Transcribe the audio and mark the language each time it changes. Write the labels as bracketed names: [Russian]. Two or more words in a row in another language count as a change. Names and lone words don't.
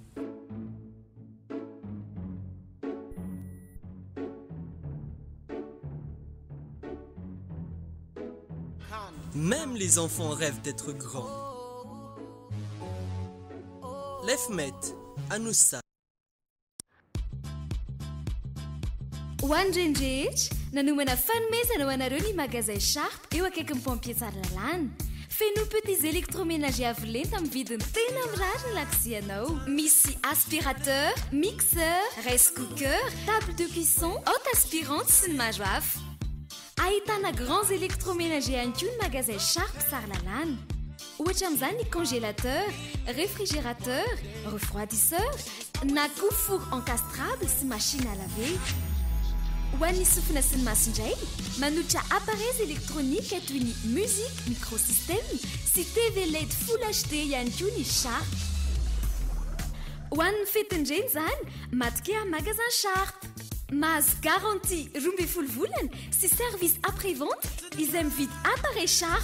[French] Même les enfants rêvent d'être grands. Lefmet, à nous ça. [Malagasy] Hoandrendrehitra nanomana fanomezana ho anareo ny magasin Sharp eo akaiky ny pompier tsara lalàna. Feno [French] petits électroménagers [Malagasy] avo lenta amin'ny vidiny tena mirary ny lakozianao. [French] Misy aspirateur, mixeur, [English] rice cooker, [French] table de cuisson, haute aspirante [Malagasy] sy ny maro hafa. Ahitana [French] grands électroménagers [Malagasy] ihany koa ny magasin Sharp tsara lalàna. Ohatra amin'izany ny [French] congélateur, réfrigérateur, refroidisseur, [Malagasy] na koa [French] four encastrable sy machine à laver. [Malagasy] Ho an'ny sofina sy ny maso indray, manolotra [French] appareils électroniques [Malagasy] toy ny musique, microsystème sy [English] TV LED Full HD [Malagasy] ihany koa ny Sharp. Ho an'ny fetindreny izany, matokea magasin Sharp. Mahazo garantie 12 volana sy [French] service après-vente [Malagasy] izay mividy appareil Sharp.